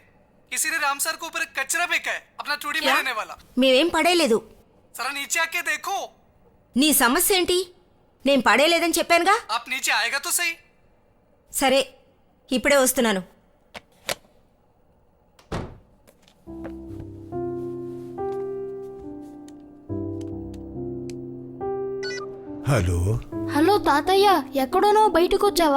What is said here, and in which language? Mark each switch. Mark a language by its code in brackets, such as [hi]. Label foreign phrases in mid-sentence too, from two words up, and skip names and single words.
[hi] किसी ने राम सर के ऊपर कचरा फेंका है अपना चूड़ी में रहने वाला. [te] మేమేం పడేలేదు. [hi] जरा नीचे आके देखो. [te] నీ సమస్య ఏంటి? నేను పడేలేదని చెప్పానుగా. [hi] आप नीचे आएगा तो सही. [te] సరే, ఇప్పుడే వస్తున్నాను. హలో. హలో తాతయ్య, ఎక్కడోనో బయటకొచ్చావా?